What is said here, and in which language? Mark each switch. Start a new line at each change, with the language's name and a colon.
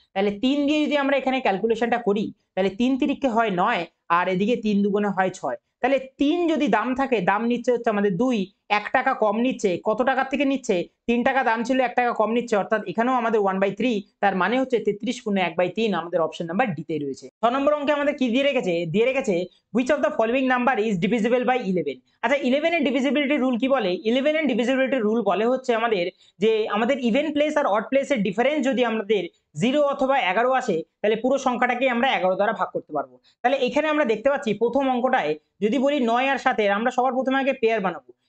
Bangla: তাহলে 3 দিয়ে যদি আমরা এখানে ক্যালকুলেশনটা করি, তাহলে 3 তিরিকে হয় 9 আর এদিকে 3 দুগুণে হয় 6। তাহলে 3 যদি দাম থাকে, দাম নিচ্ছে হচ্ছে আমাদের 2, 1 টাকা কম নিচ্ছে। কত টাকার থেকে নিচ্ছে? 3 টাকা দাম ছিল, 1 টাকা কম নিচ্ছে, অর্থাৎ এখানেও আমাদের 1/3। তার মানে হচ্ছে 33 গুণ 1/3 আমাদের অপশন নাম্বার ডি তে রয়েছে। 6 নম্বর অঙ্কে আমাদের কি দিয়ে রেখেছে? দিয়ে রেখেছে
English: which of the following number is divisible by 11।
Bangla: আচ্ছা, 11 এর ডিভিজিবিলিটি রুল কি বলে? 11 এর ডিভিজিবিলিটি রুল বলে হচ্ছে আমাদের যে আমাদের ইভেন প্লেস আর অড প্লেসের ডিফারেন্স যদি আমাদের 0 অথবা 11 আসে, তাহলে পুরো সংখ্যাটাকে আমরা 11 দ্বারা ভাগ করতে পারবো। তাহলে এখানে আমরা দেখতে পাচ্ছি প্রথম অঙ্কটায় যদি বলি 9 আর 7 এর, আমরা সবার প্রথমে আগে পেয়ার বানাবো।